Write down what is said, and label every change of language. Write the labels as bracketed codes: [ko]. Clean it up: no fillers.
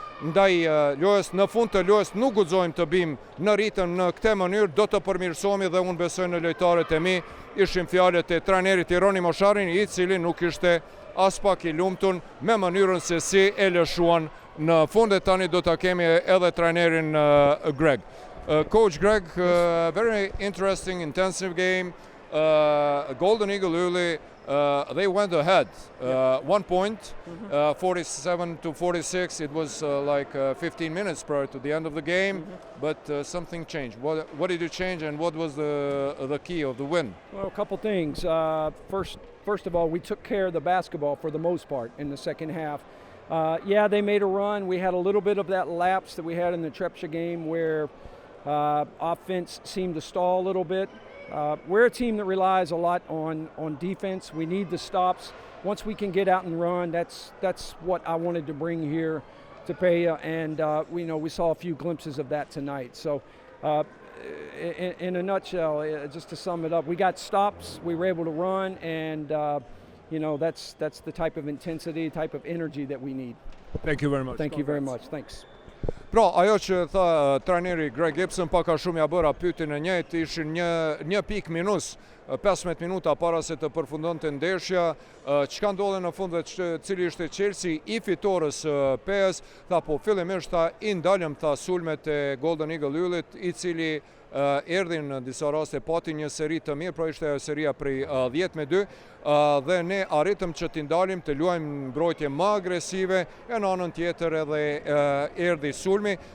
[sq] ndaj lojës. Në fund të lojës nuk guxojmë të bim në ritëm në këtë mënyrë, do të përmirësohemi dhe unë besoj në lojtarët e mi. Ishin fjalët e trajnerit Roni Mosharin, i cili nuk ishte as pak i lumtur me mënyrën se si e lëshuan në fund. E tani do ta kemi edhe trajnerin Greg. [en] Coach Greg, very interesting, intensive game. Golden Eagle Uli, they went ahead 1 point, 47-46. It was like 15 minutes prior to the end of the game, but something changed. What did you change, and what was the key of the win? Well, a couple things. First of all, we took care of the basketball for the most part in the second half. Yeah, they made a run. We had a little bit of that lapse that we had in the Trepcha game where offense seemed to stall a little bit. We're a team that relies a lot on defense. We need the stops. Once we can get out and run, that's what I wanted to bring here to Peja, and we saw a few glimpses of that tonight. So in a nutshell, just to sum it up, we got stops, we were able to run, and that's the type of intensity, type of energy that we need. Thank you very much. Thank you very much. Thanks. [sq] Pra, ajo që tha trajneri Greg Gibson paka shumë ja bëra pyetjen e njëjtë, ishin një pikë minus 15 minuta para se të përfundonte ndeshja. Çka ndodhi në fund dhe cili ishte Chelsea i fitores Pejas, tha po fillimisht ta i ndalëm tha sulmet e Golden Eagle Ylit, i cili erdhi në disa raste pati një seri të mirë, pra ishte ajo seria prej 10-2, dhe ne arritëm që t'i ndalim të luajmë mbrojtje më agresive, e në anën tjetër edhe erdhi sulmi.